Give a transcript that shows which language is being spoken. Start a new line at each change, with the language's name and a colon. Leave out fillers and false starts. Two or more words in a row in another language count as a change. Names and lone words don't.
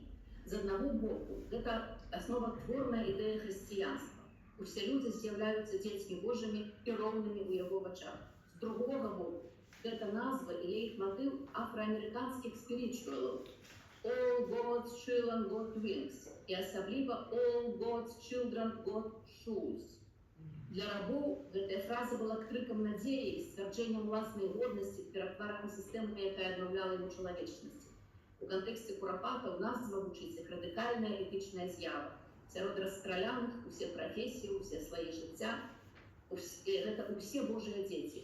Belarusian: З аднаго боку, гэта основатворная ідэя хрысціянства. Усе людзі з'яўляюцца дзецьмі Божымі і роўнымі ў яго вачах. З другога боку, гэта назва і іх матыў афраамерыканскіх спірічуалаў.
English: All God's children got wings.
Belarusian: І асабліва All God's children got shoes. Для рабоў гэтая фраза была крыкам надзеі і сцвярджэннем уласнай годнасці перад тварам сістэмы, якая аднаўляла яму чалавечнасць. У кантэксце курапатаў назва гучыць як радыкальная этычная з'ява. Сярод расстраляных усе прафесіі, усе слаі жыцця, гэта усе Божыя дзеці.